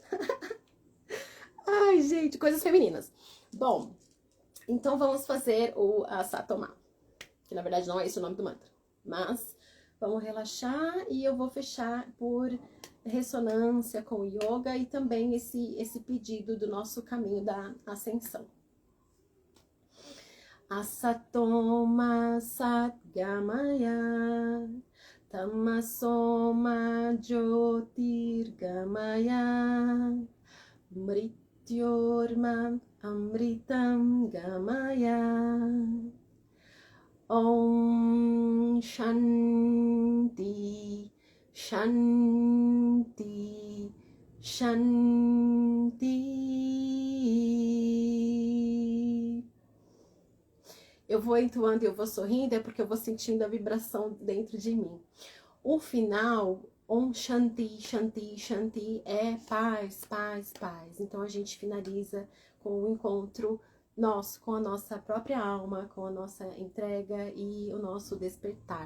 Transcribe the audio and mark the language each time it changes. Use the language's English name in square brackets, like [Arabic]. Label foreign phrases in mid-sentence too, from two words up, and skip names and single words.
[Portuguese] Ai, gente, coisas femininas. Bom, então vamos fazer o Asatoma, que na verdade não é esse o nome do mantra. Mas vamos relaxar e eu vou fechar por ressonância com o yoga e também esse pedido do nosso caminho da ascensão. [Sanskrit] Asatoma Satgamaya Tamasoma Jyotirgamaya Mrityorma Amritam Gamaya. Om Shanti, Shanti, Shanti. [Portuguese] Eu vou entoando e eu vou sorrindo, é porque eu vou sentindo a vibração dentro de mim. O final, [Sanskrit] Om Shanti, Shanti, Shanti, [Portuguese] é paz, paz, paz. Então a gente finaliza com o encontro nosso, com a nossa própria alma, com a nossa entrega e o nosso despertar.